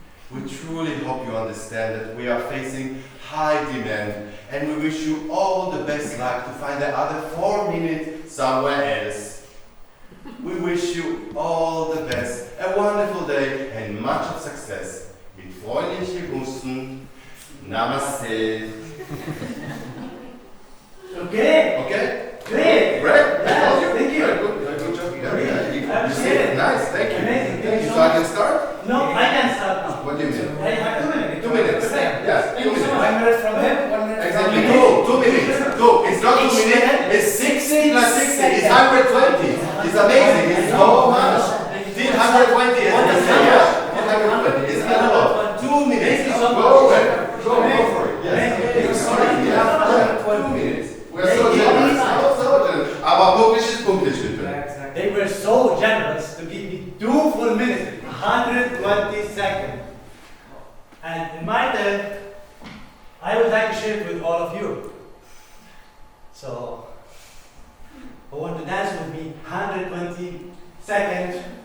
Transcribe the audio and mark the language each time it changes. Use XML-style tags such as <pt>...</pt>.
<en>We truly hope you understand that we are facing high demand and we wish you all the best luck to find the other 4 minutes somewhere else. We wish you all the best, a wonderful day and much of success.</en> <de>Mit freundlichen Grüßen, Namaste.</de> <en>Okay? Great. Yes, thank you. Very good job. I You see it? Nice, thank you. Amazing. Thank you. So I can start? No, I can start now. What do you mean? I have 2 minutes. 2 minutes. Yeah, 2 minutes. 1 minute from him, 1 minute Exactly. from me. 2 minutes. 2. It's not 2 minutes. It's 60 plus 60. It's 120. It's amazing. It's so much. Till 120 is the same. Yeah. Till 120 is a lot. 2 minutes. Go for it. Yes. Sorry. You have 2 minutes. We're so generous. So generous.</en> <de>Aber pünktlich ist pünktlich, bitte.</de> <en>They were so generous to give me 2 full minutes, 120 seconds. And in my turn, I would like to share it with all of you. So, who want to dance with me 120 seconds?</en>